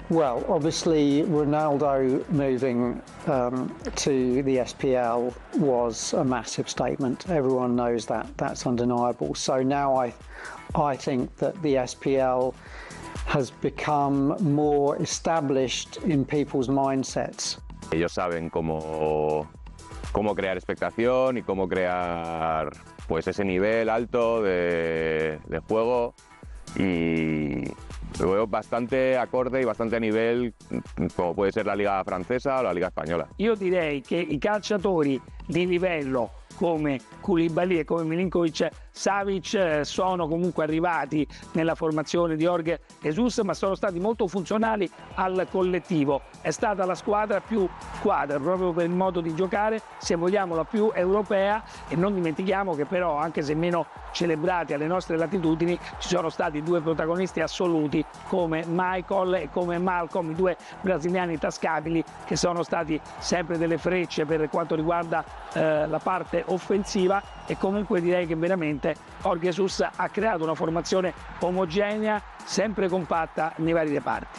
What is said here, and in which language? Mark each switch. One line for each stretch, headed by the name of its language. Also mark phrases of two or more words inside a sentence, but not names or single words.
English: Well, obviously, Ronaldo moving to the SPL was a massive statement. Everyone knows that. That's undeniable. So now I think that the SPL has become more established in people's mindsets.
Spanish: Ellos saben cómo crear expectación y cómo crear pues ese nivel alto de juego, y lo veo bastante acorde y bastante a nivel como puede ser la Liga francesa o la Liga spagnola.
Italian: Io direi che i calciatori di livello come Koulibaly e come Milinkovic-Savic sono comunque arrivati nella formazione di Jorge Jesus, ma sono stati molto funzionali al collettivo. È stata la squadra più squadra proprio per il modo di giocare, se vogliamo la più europea, e non dimentichiamo che però, anche se meno celebrati alle nostre latitudini, ci sono stati due protagonisti assoluti come Michael e come Malcolm, i due brasiliani intascabili che sono stati sempre delle frecce per quanto riguarda la parte offensiva, e comunque direi che veramente Jorge Jesus ha creato uma formazione omogenea, sempre compatta nei vari reparti.